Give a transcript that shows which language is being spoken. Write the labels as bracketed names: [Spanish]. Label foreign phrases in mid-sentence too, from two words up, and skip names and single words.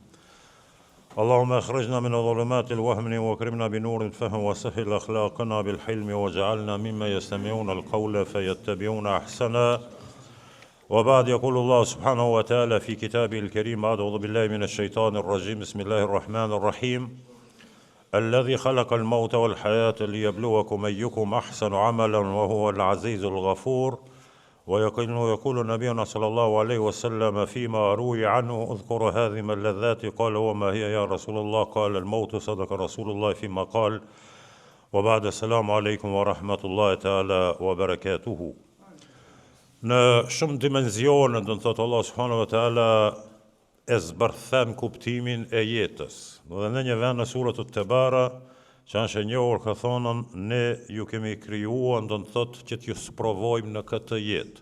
[Arabic] اللهم أخرجنا من ظلمات الوهم واكرمنا بنور الفهم وسهل أخلاقنا بالحلم وجعلنا مما يستمعون القول فيتبعون أحسنا وبعد يقول الله سبحانه وتعالى في كتابه الكريم أعوذ بالله من الشيطان الرجيم بسم الله الرحمن الرحيم الذي خلق الموت والحياة ليبلوكم أيكم أحسن عملا وهو العزيز الغفور ويقول نبينا صلى الله عليه وسلم فيما روي عنه اذكر هذه اللذات قال وما هي يا رسول الله قال الموت صدق رسول الله فيما قال وبعد السلام عليكم ورحمة الله تعالى وبركاته. [Albanian] Në shumë dimensione, do të thotë Allah [Arabic] سبحانه وتعالى [Albanian] e zbërthen kuptimin e jetës. Dhe në një vend në surën At-Tabara, që është e njohur, ka thonën ne ju kemi krijuar, do të thotë që t'ju sprovojmë në këtë jetë.